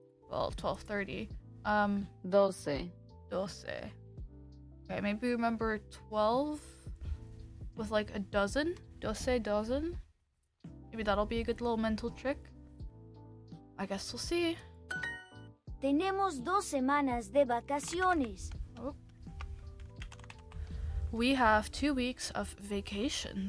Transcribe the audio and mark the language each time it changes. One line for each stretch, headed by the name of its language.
English: Well, 12:30. 12. 12. Okay, maybe remember 12 with like a dozen. 12 dozen. Maybe that'll be a good little mental trick. I guess we'll see.
Spanish: Tenemos 2 semanas de vacaciones.
English: Oh. We have 2 weeks of vacation.